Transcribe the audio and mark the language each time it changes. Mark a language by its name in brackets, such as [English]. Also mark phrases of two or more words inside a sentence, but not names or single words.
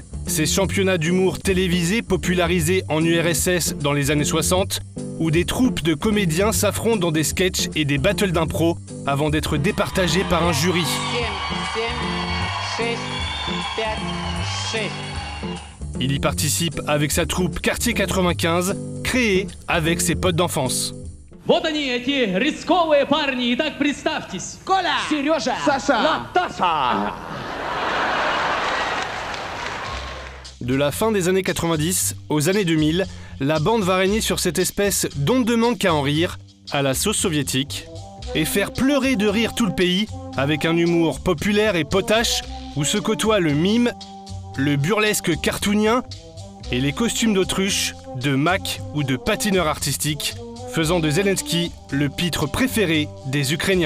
[French] ces championnats d'humour télévisés popularisés en URSS dans les années 60, où des troupes de comédiens s'affrontent dans des sketchs et des battles d'impro avant d'être départagés par un jury. Il y participe avec sa troupe Quartier 95, créée avec ses potes d'enfance. [Russian] Вот они, эти рисковые парни. Итак, представьтесь. Коля! Сережа! Саша! Наташа! [French] De la fin des années 90 aux années 2000, la bande va régner sur cette espèce d'on ne demande qu'à en rire, à la sauce soviétique, et faire pleurer de rire tout le pays avec un humour populaire et potache où se côtoient le mime, le burlesque cartoonien et les costumes d'autruche, de Mac ou de patineur artistique, faisant de Zelensky le pitre préféré des Ukrainiens.